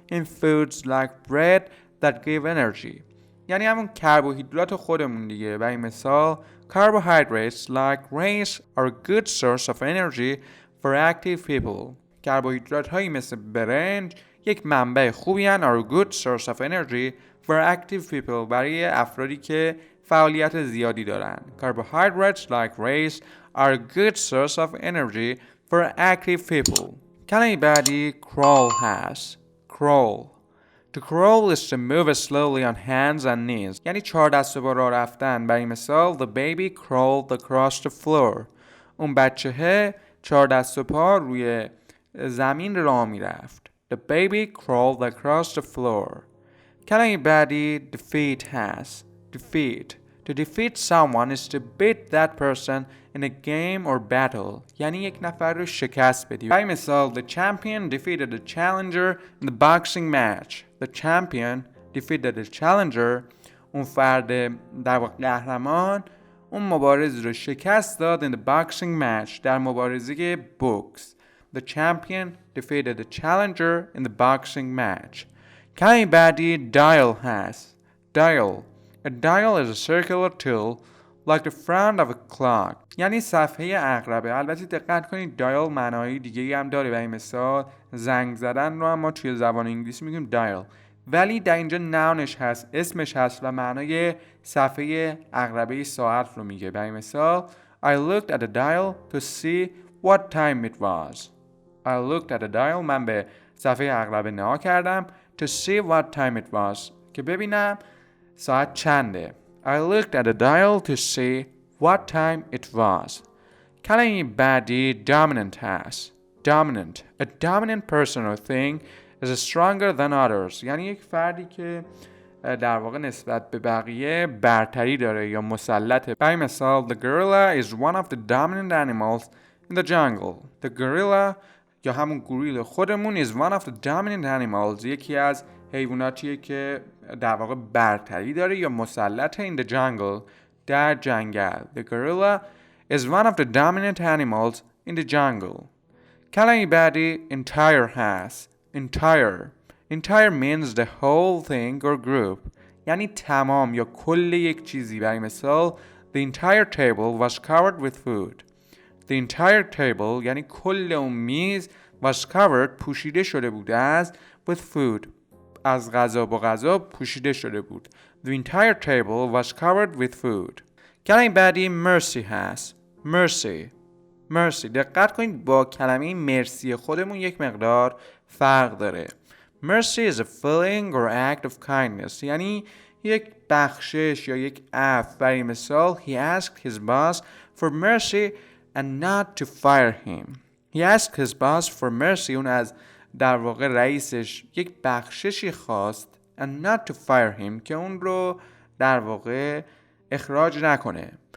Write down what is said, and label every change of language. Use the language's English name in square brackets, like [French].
[English] in foods like bread that give energy. [Persian] یعنی همون کربوهیدرات خودمون دیگه. برای مثال [English] carbohydrates like rice are a good source of energy for active people. [Persian] کربوهیدرات هایی مثل برنج یک منبع خوبی هن [English] are a good source of energy for active people [Persian] برای افرادی که فعالیت زیادی دارن. [English] Carbohydrates like rice are a good source of energy for active people. [Persian] کلمه بعدی crawl هست. [English] crawl. To crawl is to move slowly on hands and knees. [Persian] یعنی 4 دست با راه رفتن. برای مثال [English] the baby crawled across the floor. [Persian] اون بچه 4 دست و پا روی زمین راه میرفت. [English] The baby crawled across the floor. [Persian] کلمه بعدی defeat هست. [English] defeat. To defeat someone is to beat that person in a game or battle. [Persian] یعنی یک نفر رو شکست بدی. برای مثال [English] the champion defeated the challenger in the boxing match. The champion defeated the challenger. [Persian] اون فرد در واقع قهرمان اون مبارز رو شکست داد [English] in the boxing match [Persian] در مبارزه بوکس. [English] The champion defeated the challenger in the boxing match. [Persian] کلمه بعدی dial هست. [English] dial. A dial is a circular tool like the front of a clock. [Persian] یعنی صفحه عقربه. البته دقت کنید dial معنای دیگه‌ای هم داره. برای مثال زنگ زدن رو هم ما توی زبان انگلیسی میگیم dial. ولی در اینجا ناونش هست، اسمش هست و معنای صفحه عقربه ساعت رو میگه. برای مثال [English] I looked at the dial to see what time it was. I looked at the dial. [Persian] من به صفحه عقربه نگاه کردم [English] to see what time it was. [Persian] که ببینم ساعت چنده. [English] I looked at the dial to see what time it was. [Persian] کلمه بعدی dominant هست. [English] dominant. A dominant person or thing is stronger than others. [Persian] یعنی یک فردی که در واقع نسبت به بقیه برتری داره یا مسلطه. برای مثال [English] the gorilla is one of the dominant animals in the jungle. The gorilla [Persian] یا همون گوریل خودمون [English] is one of the dominant animals. [Persian] یکی از حیواناتیه که در واقع برتری داره یا مسلطه [English] in the jungle [Persian] در جنگل. [English] The gorilla is one of the dominant animals in the jungle. [Persian] کلمه بعدی entire هست. [English] entire. entire means the whole thing or group. [Persian] یعنی تمام یا کل یک چیزی. برای مثال [English] the entire table was covered with food. The entire table [Persian] یعنی کل اون میز [English] was covered [Persian] پوشیده شده بوده است [English] with food. [Persian] از غذا با غذا پوشیده شده بود. [English] The entire table was covered with food. [Persian] کلمه بعدی mercy هست. [English] mercy. mercy. [Persian] دقت کنید با کلمه مرسی خودمون یک مقدار فرق داره. [English] Mercy is a feeling or act of kindness. [Persian] یعنی یک بخشش یا یک عفو. برای مثال [English] he asked his boss for mercy and not to fire him. He asked his boss for mercy. [Persian] اون از در واقع رئیسش یک بخششی خواست [English] and not to fire him [Persian] که اون رو در واقع اخراج نکنه.